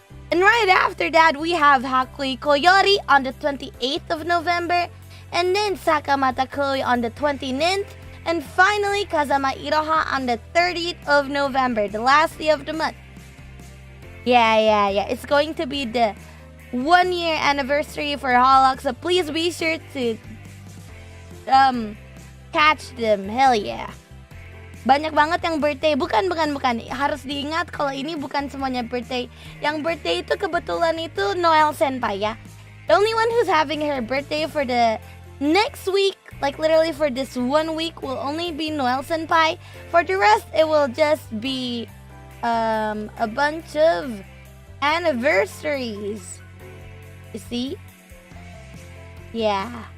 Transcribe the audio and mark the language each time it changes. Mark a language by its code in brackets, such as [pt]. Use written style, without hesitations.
[en] And right after that, we have Hakui Koyori on the 28th of November, and then Sakamata Koi on the 29th, and finally Kazama Iroha on the 30th of November, the last day of the month. Yeah. It's going to be the 1 year anniversary for Holox, so please be sure to catch them. Hell yeah. [id] Banyak banget yang birthday. Bukan. Harus diingat kalau ini bukan semuanya birthday. Yang birthday itu kebetulan itu Noel Senpai ya. [en] The only one who's having her birthday for the next week, like literally for this 1 week, will only be Noel Senpai. For the rest, it will just be a bunch of anniversaries. You see? Yeah.